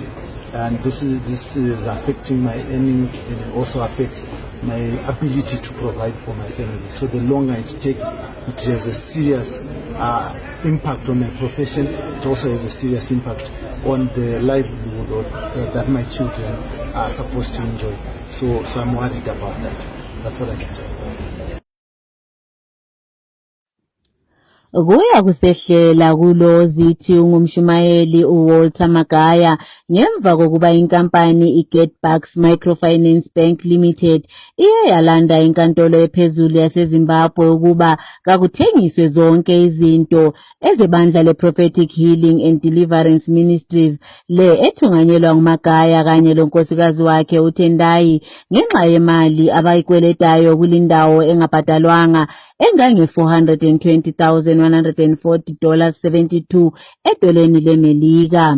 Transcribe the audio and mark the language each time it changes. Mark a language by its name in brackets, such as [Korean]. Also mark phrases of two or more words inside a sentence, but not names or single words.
[English] And this is affecting my earnings, and it also affects my ability to provide for my family. So the longer it takes, it has a serious impact on my profession. It also has a serious impact on the livelihood that my children are supposed to enjoy. So I'm worried about that. That's all I can say. [North Ndebele] Kuya kusehlela kulo zithi ungumshumayeli uWalter Magaya ngemva kokuba inkampani iGetBucks Microfinance Bank Limited iye yalanda inkantolo ephezulu yaseZimbabwe ukuba kakuthengiswe zonke izinto ezebandla leProphetic Healing and Deliverance Ministries le ethunganyelwa nguMagaya kanye lonkosikazi wakhe uTendai ngenxa yemali abayikweletayo kulindawo engabhadalwanga engange $420,140.72 edoleni leMelika.